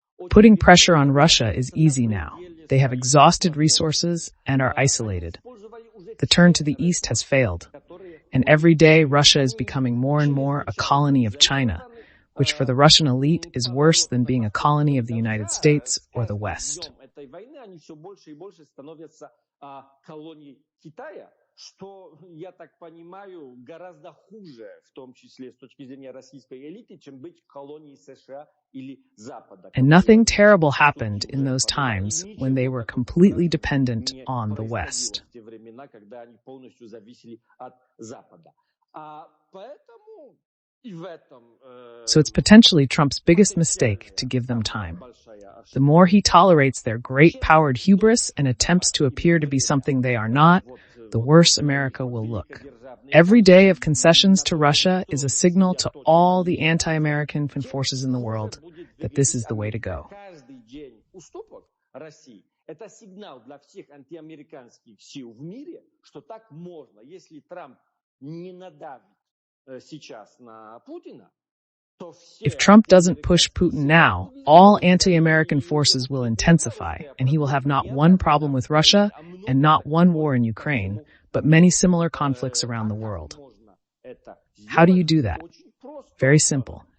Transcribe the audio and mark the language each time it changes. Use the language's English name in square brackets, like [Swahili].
[English] Putting pressure on Russia is easy now. They have exhausted resources and are isolated. The turn to the east has failed. And every day, Russia is becoming more and more a colony of China, which for the Russian elite is worse than being a colony of the United States or the West. [Russian] Этой войны они все больше и больше становятся колонией Китая, что, я так понимаю, гораздо хуже, в том числе с точки зрения российской элиты, чем быть колонией США или Запада. [English] And nothing terrible happened in those times when they were completely dependent on the West. [Russian] В те времена, когда они полностью зависели от Запада. Поэтому и в этом... [English] So it's potentially Trump's biggest mistake to give them time. The more he tolerates their great-powered hubris and attempts to appear to be something they are not, the worse America will look. Every day of concessions to Russia is a signal to all the anti-American forces in the world that this is the way to go. [Russian] Каждый день уступок России – это сигнал для всех антиамериканских сил в мире, что так можно. Если Трамп не надавит сейчас на Путина, [English] If Trump doesn't push Putin now, all anti-American forces will intensify, and he will have not one problem with Russia and not one war in Ukraine, but many similar conflicts around the world. How do you do that? Very simple.